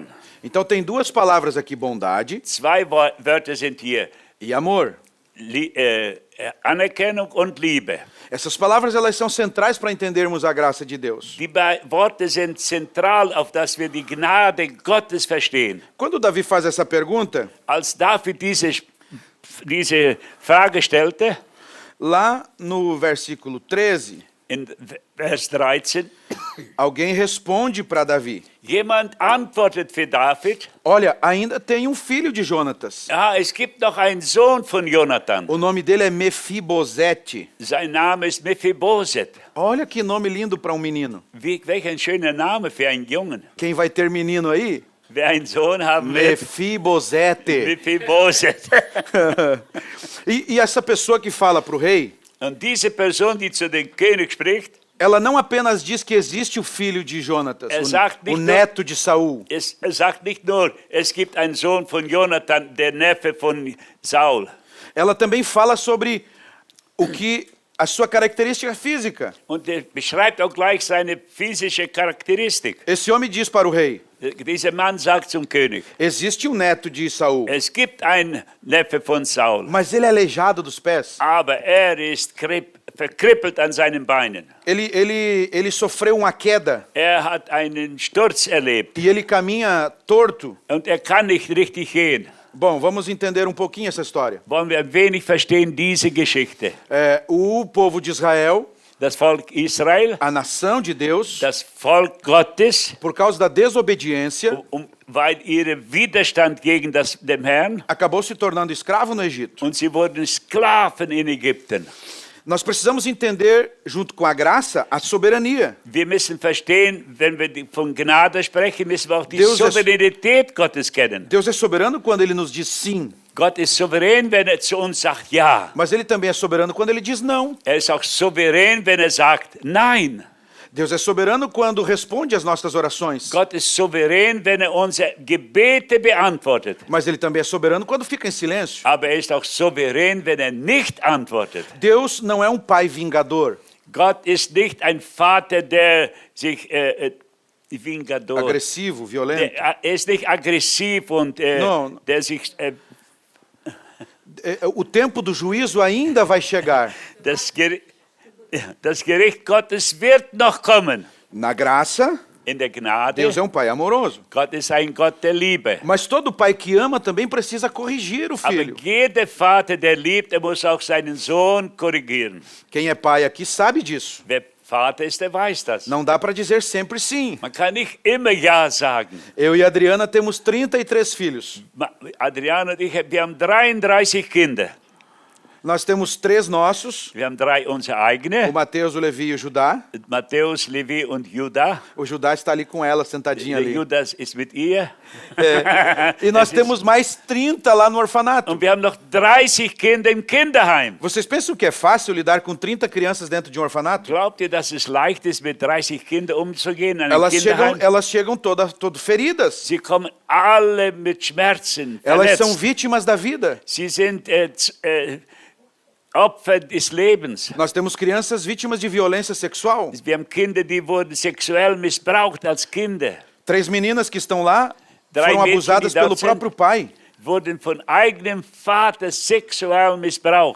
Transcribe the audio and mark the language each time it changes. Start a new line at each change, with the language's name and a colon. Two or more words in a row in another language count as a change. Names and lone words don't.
Portuguese: Então tem duas palavras aqui, bondade
German: Zwei Wörter sind hier.
Portuguese: e amor.
German: Anerkennung und Liebe.
Portuguese: Essas palavras elas são centrais para entendermos a graça de Deus.
German: Die Worte sind zentral, auf dass wir die Gnade Gottes verstehen.
Portuguese: Quando Davi faz essa pergunta,
German: Als David diese Frage stellte,
Portuguese: lá no versículo 13,
German: in Vers 13,
Portuguese: alguém responde para Davi:
German: jemand antwortet für David,
Portuguese: olha, ainda tem um filho de Jonatas.
German: es gibt noch einen Sohn von Jonathan.
Portuguese: O nome dele é Mefibosete.
German: Sein Name ist Mephibosheth.
Portuguese: Olha que nome lindo para um menino.
German: Welch ein schöner Name für einen Jungen.
Portuguese: Quem vai ter menino aí?
German: Wer einen Sohn haben will,
Portuguese: Mefibosete.
German: Mephibosheth.
Portuguese: E essa pessoa que fala para o rei,
German: Und diese Person, die zu dem König spricht,
Portuguese: ela não apenas diz que existe o filho de Jonatas,
German: sagt
Portuguese: o
German: nicht
Portuguese: neto de Saul.
German: er sagt nicht nur, es gibt einen Sohn von Jonathan, der Neffe von Saul.
Portuguese: Ela também fala sobre a sua característica física.
German: Und er beschreibt auch gleich seine physische Charakteristik.
Portuguese: Esse homem diz para o rei:
German: Dieser Mann sagt zum König,
Portuguese: existe um neto de Saul,
German: es gibt einen Neffe von Saul,
Portuguese: mas ele é aleijado dos pés.
German: aber er ist verkrippelt an seinen Beinen.
Portuguese: Ele sofreu uma queda
German: Er hat einen Sturz erlebt
Portuguese: e ele caminha torto.
German: und er kann nicht richtig gehen.
Portuguese: Bom, vamos entender um pouquinho essa história.
German: Wollen wir ein wenig verstehen diese Geschichte?
Portuguese: O povo de Israel,
German: Das Volk Israel,
Portuguese: a nação de Deus,
German: das Volk Gottes,
Portuguese: por causa da desobediência,
German: weil ihr Widerstand gegen dem Herrn,
Portuguese: acabou se tornando escravo no Egito.
German: und sie wurden Sklaven in Ägypten.
Portuguese: Nós precisamos entender, junto com a graça, a soberania.
German: Wir müssen verstehen, wenn wir von Gnade sprechen, müssen wir auch die
Portuguese: Deus
German: Souveränität Gottes kennen.
Portuguese: Deus é soberano quando ele nos diz sim,
German: Gott ist souverän, wenn er zu uns sagt Ja.
Portuguese: mas ele também é soberano quando ele diz não.
German: Er ist auch souverän, wenn er sagt Nein.
Portuguese: Deus é soberano quando responde às nossas orações,
German: Gott ist souverän, wenn er unsere Gebete beantwortet.
Portuguese: mas ele também é soberano quando fica em silêncio.
German: Aber er ist auch souverän, wenn er nicht antwortet.
Portuguese: Deus não é um pai vingador,
German: Gott ist nicht ein Vater, der sich Vingador.
Portuguese: agressivo, violento.
German: Er ist nicht aggressiv und
Portuguese: Não.
German: der sich
Portuguese: O tempo do juízo ainda vai chegar.
German: das Gericht Gottes wird noch kommen.
Portuguese: Na graça,
German: In der Gnade,
Portuguese: Deus é um pai amoroso.
German: Gott ist ein Gott der Liebe.
Portuguese: Mas todo pai que ama também precisa corrigir o
German: Aber
Portuguese: filho.
German: jeder Vater, der liebt, er muss auch seinen Sohn korrigieren.
Portuguese: Quem é pai aqui sabe disso.
German: Wer Vater ist, der weiß das.
Portuguese: Não dá para dizer sempre sim.
German: Man kann nicht immer Ja sagen.
Portuguese: Eu e a Adriana temos 33 filhos.
German: Adriano und ich, wir haben 33 Kinder.
Portuguese: Nós temos 3 nossos,
German: Wir haben 3 unsere
Portuguese: o
German: eigene,
Portuguese: Mateus, o Levi e o Judá.
German: Matthäus, Levi und Judah.
Portuguese: O Judá está ali com ela, sentadinho
German: Der
Portuguese: ali.
German: Judas ist mit ihr.
Portuguese: E nós
German: Es ist-
Portuguese: temos mais 30 lá no orfanato.
German: Und wir haben noch 30 Kinder im Kinderheim.
Portuguese: Vocês pensam que é fácil lidar com 30 crianças dentro de um orfanato?
German: Glaubt ihr, dass es leicht ist, mit 30 Kindern umzugehen in einem
Portuguese: Elas
German: Kinderheim?
Portuguese: chegam todo feridas.
German: Sie kommen alle mit Schmerzen,
Portuguese: Elas são
German: verletzt.
Portuguese: vítimas da vida.
German: Sie sind Opfer des Lebens.
Portuguese: Nós temos crianças vítimas de violência sexual.
German: Wir haben Kinder, die wurden sexuell missbraucht als Kinder.
Portuguese: 3 meninas que estão lá
German: Drei
Portuguese: foram
German: Mädchen,
Portuguese: abusadas
German: die dort
Portuguese: pelo
German: sind.
Portuguese: próprio pai.
German: Wurden von eigenem Vater sexuell missbraucht.